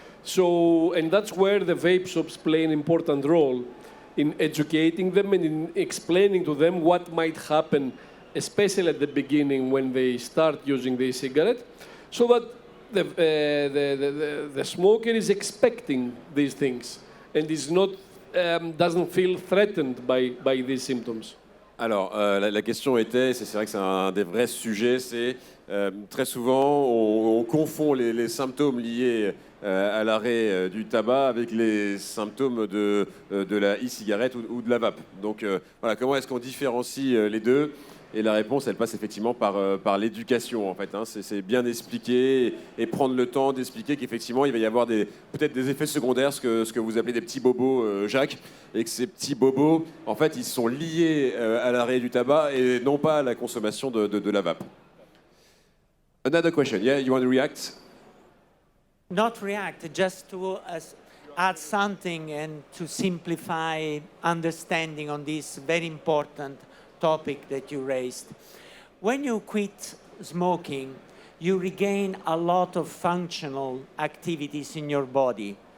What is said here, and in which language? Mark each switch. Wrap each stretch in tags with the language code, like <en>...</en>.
<en>So, and that's where the vape shops play an important role in educating them and in explaining to them what might happen, especially at the beginning when they start using the e-cigarette, so that the smoker is expecting these things and is not, doesn't feel threatened by these symptoms.</en> <fr>Alors, la question était, c'est vrai que c'est un des vrais sujets, c'est très souvent on confond les symptômes liés à l'arrêt du tabac avec les symptômes de la e-cigarette ou de la vape. Donc voilà, comment est-ce qu'on différencie les deux? Et la réponse, elle passe effectivement par l'éducation, en fait. Hein. C'est bien expliquer et prendre le temps d'expliquer qu'effectivement, il va y avoir peut-être des effets secondaires, ce que vous appelez des petits bobos, Jacques, et que ces petits bobos, en fait, ils sont liés à l'arrêt du tabac et non pas à la consommation de la vape.</fr> <en>Another question. Yeah, you want to react? Not react, just to add something and to simplify understanding on this very important topic that you raised. When you quit smoking, you regain a lot of functional activities in your body.</en>